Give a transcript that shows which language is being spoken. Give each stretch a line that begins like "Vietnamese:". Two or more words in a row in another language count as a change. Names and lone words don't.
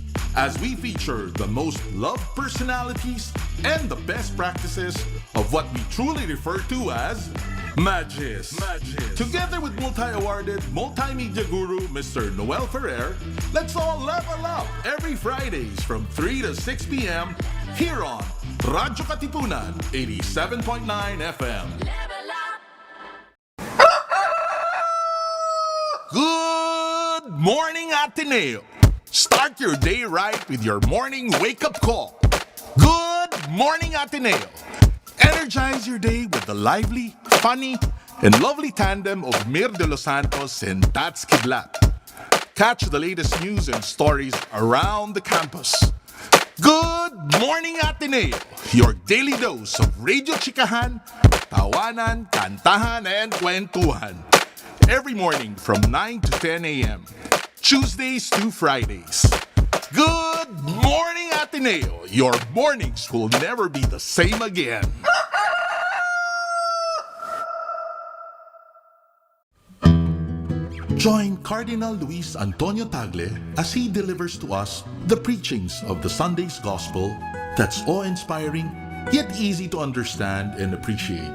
English: as we feature the most loved personalities and the best practices of what we truly refer to as Magis. Together with multi-awarded multimedia guru Mr. Noel Ferrer, let's all level up every Fridays from 3 to 6 p.m. here on radyo-katipunan 87.9 FM. Good morning, Ateneo. Start your day right with your morning wake-up call. Good morning, Ateneo. Energize your day with the lively, funny, and lovely tandem of Mir de Los Santos and Tats Kidlat. Catch the latest news and stories around the campus. Good morning, Ateneo. Your daily dose of radio
Filipino: chikahan, tawanan, kantahan,
English: and kwentuhan. Every morning from 9 to 10 a.m. Tuesdays to Fridays. Good morning, Ateneo. Your mornings will never be the same again. Join Cardinal Luis Antonio Tagle as he delivers to us the preachings of the Sunday's Gospel that's awe-inspiring, yet easy to understand and appreciate.